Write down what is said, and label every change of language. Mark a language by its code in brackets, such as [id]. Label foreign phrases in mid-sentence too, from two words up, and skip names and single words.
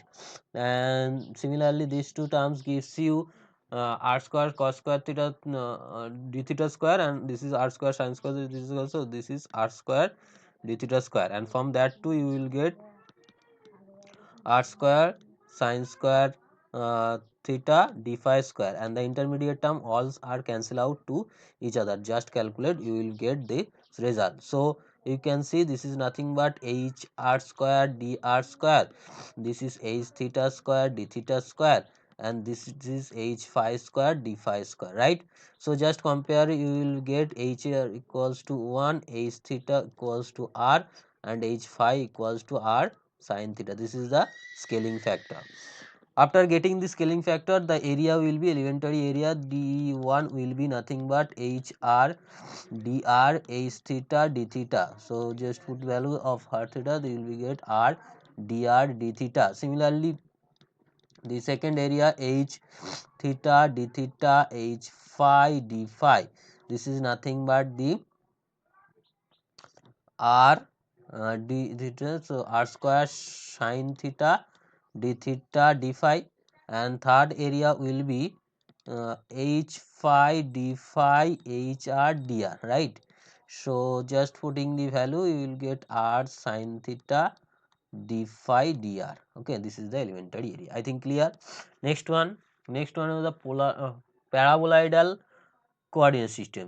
[en] And similarly these two terms gives you r square cos square theta d theta square, and this is r square sin square, this is also, this is r square d theta square, and from that too you will get r square sin square theta d phi square, and the intermediate term all are cancel out to each other. Just calculate, you will get the result. So you can see this is nothing but h r square dr square, this is h theta square d theta square, and this is h phi square d phi square, right? So just compare, you will get h equals to 1, h theta equals to r, and h phi equals to r sin theta. This is the scaling factor. After getting the scaling factor, the area will be elementary area d1 will be nothing but hr dr h theta d theta. So just put value of r theta, they will be get r dr d theta. Similarly the second area h theta d theta h phi d phi, this is nothing but the r d theta, so r square sin theta d theta d phi, and third area will be h phi d phi hr dr, right? So just putting the value, you will get r sin theta d phi dr. Okay, this is the elementary area. I think clear. Next one is the paraboloidal coordinate system.